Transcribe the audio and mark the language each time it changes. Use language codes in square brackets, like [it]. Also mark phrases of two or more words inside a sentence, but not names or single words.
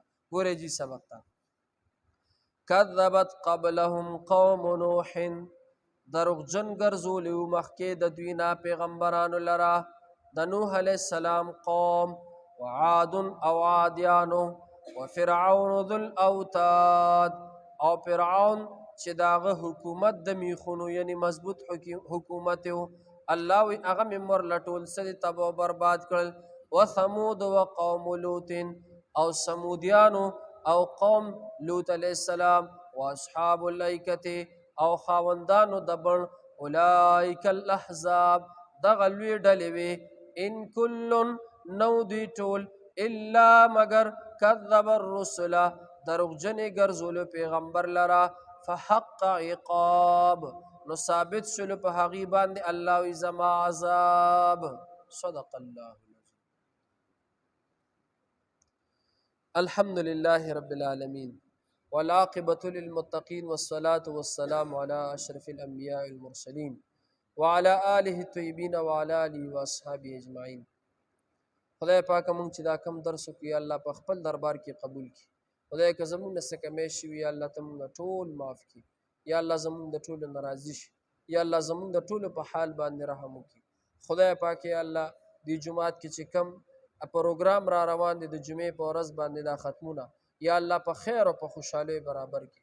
[ps] ګورئ جي سبق ته [ar] کذبت قبلهم قوم نوح، [ps] دروغجن ګرځولي وو مخکې د دوی نه پیغمبرانو لره د نوح [ar] علیه السلام [ps] قوم، وعاد او عادیانو، [ar] وفرعون ذو الاوتاد [ps] او فرعون چې د هغه حکومت د میخونو یعنی مضبوط حکومت و، الله وی هغه مې مرله ټول څه دي تباه و برباد کړل. [ar] وثمود وقوم لوط [ps] او سمودیانو او قوم لوط [ar] علیه السلام، واصحاب الایکة [ps] او خاوندانو د بڼ، [ar] اولئک الاحزاب [ps] دغه لوی ډلې وې، [ar] ان کلن [ps] نو دوی ټول الا مگر [ar] کذب الرسل [ps] دروغجنې ګرځولو پیغمبر لره، [ar] فحق عقاب [ps] نو ثابت شلو په هغې باندې الله وی زما عذاب. [ar] صدق الله العظیم. الحمد لله رب العالمين والعاقبة للمتقين والصلاة والسلام على أشرف الأنبياء المرسلين وعلى آله الطيبين وعلى آله وأصحابه أجمعين. [ps] خدای پاک مونږ چې دا کم درس وکړو یا الله په خپل دربار کې قبول کړي. خدای که زمونږ نه څه کمی شوي یا الله ته مونږ ټول معاف کړي، یا الله زمونږ د ټولو نه راضي شي، یا الله زمونږ د ټولو په حال باندې رحم وکړي. خدای پاک یا الله دې جماعت کې چې کم پروګرام را روان دي د جمعې په ورځ باندې دا ختمونه یا الله په خیر او په خوشحالۍ برابر کړي.